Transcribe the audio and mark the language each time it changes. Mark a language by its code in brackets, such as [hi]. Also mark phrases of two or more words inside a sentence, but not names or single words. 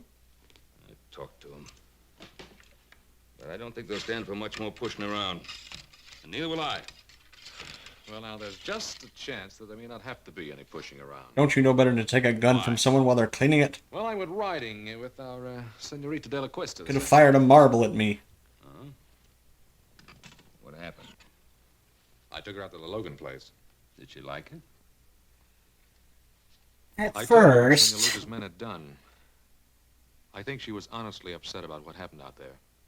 [en] I talked to him. But I don't think they'll stand for much more pushing around. And neither will I. Well, now, there's just a chance that there may not have to be any pushing around. Don't you know better than to take a gun from someone while they're cleaning it? Well, I went riding with our Senorita de la Cuesta. Could have fired a marble at me. Huh? What happened? I took her out to the Logan place. Did she like it? At I told her what first, Senor Luca's men had done. I think she was honestly upset about what happened out there.